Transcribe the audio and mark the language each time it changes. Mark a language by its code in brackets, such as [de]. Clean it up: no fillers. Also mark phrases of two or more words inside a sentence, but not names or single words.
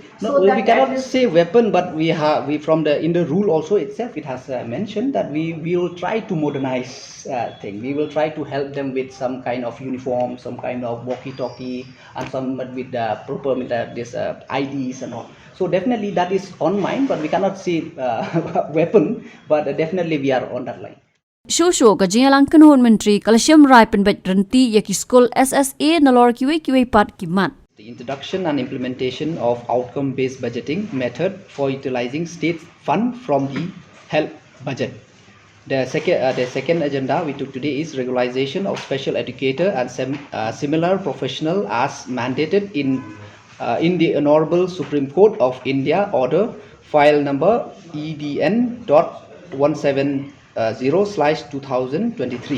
[en] No, we cannot say weapon, but we from in the rule also itself it has mentioned that we will try to modernize thing. We will try to help them with some kind of uniform, some kind of walkie-talkie, and some with the proper with this IDs and all. So definitely that is on mind, but we cannot say weapon, but definitely we are on that line. [kha] Shosho ka Jylla Kanhon Menteri kalashim rai penbet renti ya ki school SSA nalor kiwe pat kimat. [en] The introduction and implementation of outcome-based budgeting method for utilizing state fund from the health budget. The second agenda we took today is regularization of special educator and similar professional as mandated in the Honorable Supreme Court of India Order File Number EDN.170/2023.